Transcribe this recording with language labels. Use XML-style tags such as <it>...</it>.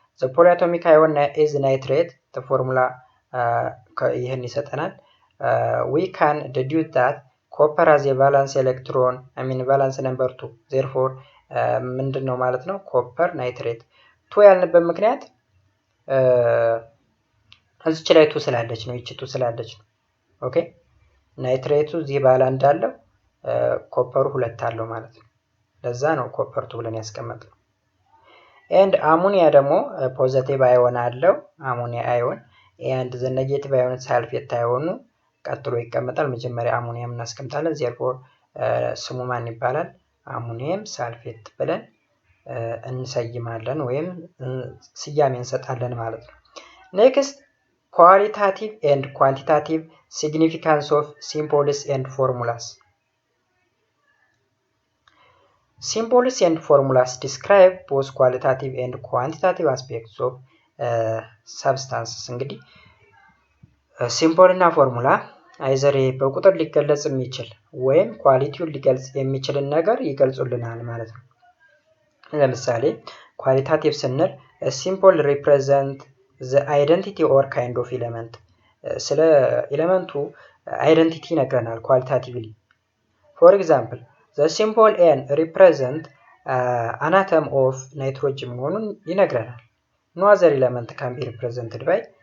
<en>the polyatomic ion is nitrate. the formula</en> <am>ይሄን ይሰጠናል።</am> <en>we can deduce that copper has a valence electron valence number 2 therefore</en> <am>ምንድነው ማለት ነው ኮፐር ናይትሬት 2 ያልንበት ምክንያት እዚች ላይ 2 ስላለች ነው። እቺ 2 ስላለች ነው። ኦኬ ናይትሬቱ እዚህ ባለ እንዳለው ኮፐሩ 2 አለው ማለት ነው። ለዛ ነው ኮፐር 2 ብለን ያስቀመጥነው። and አሞኒያ ደግሞ ፖዚቲቭ አዮን አለው አሞኒያ አዮን and the negative ion ሳልፌት አዮኑ ቀጥሎ ይቀመጣል። መጀመሪያ አሞኒያም እናስቀምጣለን። therefore ስሙ ማን ይባላል? አሞኒየም ሳልፌት ብለን እንሰይማለን ወይም ስያሜ እንሰጣለን ማለት ነው።</am> <en>next qualitative and quantitative significance of symbols and formulas. Symbols and formulas describe both qualitative and quantitative aspects of substances.</en> <am>እንግዲህ ሲምቦል እና ፎርሙላ አይዘር በቁጥር ሊገለጽ የሚችል ወይም ኳሊቲውን ሊገልጽ የሚችልን ነገር ይገልጹልናል ማለት ነው። ለምሳሌ ኳሊታቲቭ ስንል ሲምቦል</am> <en>represent the identity or kind of element</en> <am>ስለ ኤሌመንቱ አይደንቲቲ ይነግረናል ኳሊታቲቭሊ።</am> <en>for example the symbol n represent an atom of nitrogen</en> <am>መሆኑን ይነግረናል።</am> <en>no other element can be represented by</en>